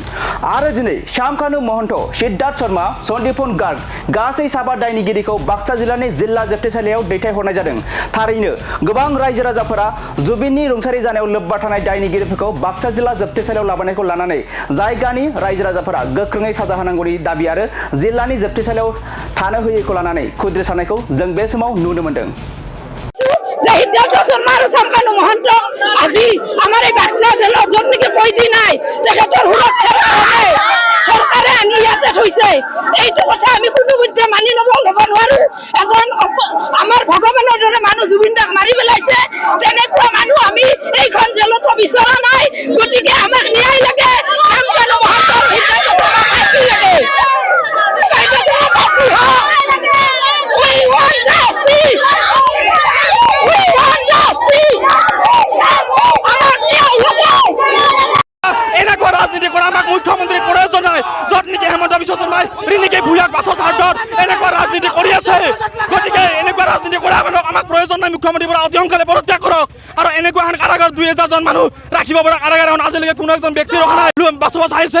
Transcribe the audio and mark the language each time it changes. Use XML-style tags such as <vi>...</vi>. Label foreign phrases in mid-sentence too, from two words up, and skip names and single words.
<brx>आरो दिनै श्यामकानु महन्त, सिद्धार्थ शर्मा, सन्दीपन गार्ग गासै साबा दायनिगिरिखौ बाक्सा जिल्लानि जिल्ला जोबथेसालियाव दैथायहरनाय जादों। थारैनो गोबां रायजो राजाफोरा जुबिननि रुंसारि जानायाव लोब्बा थानाय दायनिगिरिफोरखौ बाक्सा जिल्ला जोबथेसालियाव लाबोनायखौ लानानै जायगानि रायजो राजाफोरा गोख्रोङै साजा होनांगौनि दाबि आरो जिल्लानि जोबथेसालियाव थानो होयैखौ लानानै खुद्रिसारनायखौ जों बे समाव नुनो मोन्दों।</brx> <as>সিদ্ধার্থ শর্মা আর শ্যামকানু মহন্ত আজি আমার এই বাক্সা জেলা যত নাকি কইদি নাই তেখেতৰ সুৰক্ষাৰ কাৰণে চৰকাৰে আনি ইয়াতে থৈছে। এইটো কথা আমি কোনো মধ্যে মানি ল'ব নোৱাৰো। এজন আমাৰ ভগৱানৰ দৰে মানুহ জুবিন দাক মাৰি পেলাইছে, তেনেকুৱা মানুহ আমি এইখন জেলতো বিচৰা নাই। গতিকে আমাক ন্যায় লাগে, শ্যামকানু মহন্ত সিদ্ধাৰ্থ শৰ্মা ফাঁচি লাগে।</as> <en>We want justice. We want justice.</en> <as>এনেকুৱা ৰাজনীতি কৰা আমাক মুখ্যমন্ত্ৰীৰ প্ৰয়োজন নাই, য'ত নেকি হেমন্ত বিশ্ব শৰ্মাই ৰিণিকে ভূঞাক বাছৰ স্বাৰ্থত এনেকুৱা ৰাজনীতি কৰি আছে। গতিকে এনেকুৱা ৰাজনীতি কৰা মানুহক আমাক প্ৰয়োজন নাই। মুখ্যমন্ত্ৰীৰ পৰা অতি সোনকালে পদত্যাগ কৰক আৰু এনেকুৱা এখন কাৰাগাৰ 2000জন মানুহ ৰাখিব পৰা কাৰাগাৰ এখন আজিলৈকে কোনো এজন ব্যক্তি ৰখা নাই, বাছৰ চাইছে।</as>